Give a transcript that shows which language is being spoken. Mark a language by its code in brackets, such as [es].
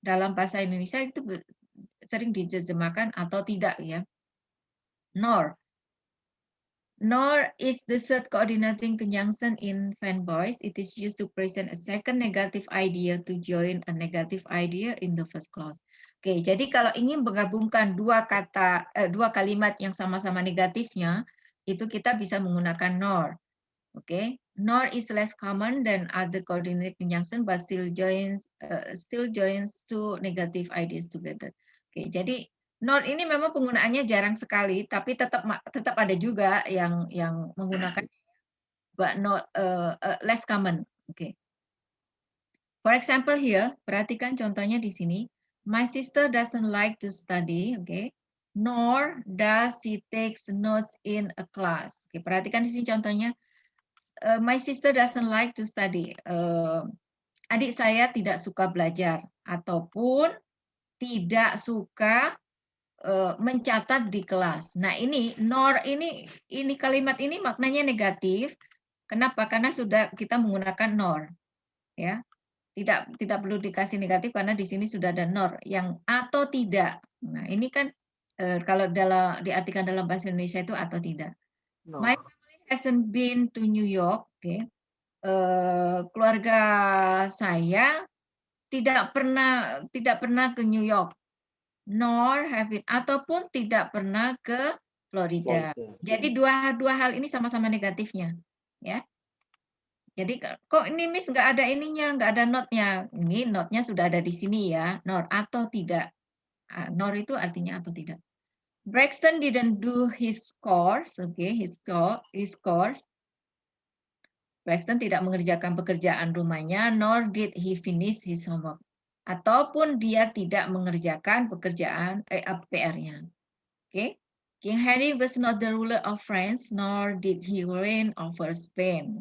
[id] Dalam bahasa Indonesia itu sering diterjemahkan atau tidak ya. [en] Nor. Nor is the third coordinating conjunction in fanboys. It is used to present a second negative idea to join a negative idea in the first clause. [id] Oke, jadi kalau ingin menggabungkan dua kalimat yang sama-sama negatifnya, itu kita bisa menggunakan nor. [en] Oke, nor is less common than other coordinate conjunction, but still joins two negative ideas together. [id] Oke, jadi nor ini memang penggunaannya jarang sekali, tapi tetap ada juga yang menggunakan, [en] but not less common. Okay. For example here, [id] perhatikan contohnya di sini. [en] My sister doesn't like to study, okay, nor does she takes notes in a class. Okay, [id] perhatikan di sini contohnya. [en] My sister doesn't like to study. [id] Adik saya tidak suka belajar ataupun tidak suka mencatat di kelas. Nah, ini nor ini kalimat ini maknanya negatif. Kenapa? Karena sudah kita menggunakan nor. Ya. Tidak perlu dikasih negatif karena di sini sudah ada nor yang atau tidak. Nah, ini kan kalau diartikan dalam bahasa Indonesia itu atau tidak. [en] No. My family hasn't been to New York, okay. [id] Keluarga saya tidak pernah ke New York. [en] Nor have been, [id] ataupun tidak pernah ke Florida. Jadi dua hal ini sama-sama negatifnya, ya. Jadi kok ini Miss nggak ada ininya, nggak ada not-nya. Ini not-nya sudah ada di sini ya, nor atau tidak. Nor itu artinya atau tidak. [en] Braxton didn't do his course, okay, his course. [id] Braxton tidak mengerjakan pekerjaan rumahnya, [en] nor did he finish his homework. [id] Ataupun dia tidak mengerjakan pekerjaan PR-nya. [en] Okay. King Harry was not the ruler of France, nor did he reign over Spain.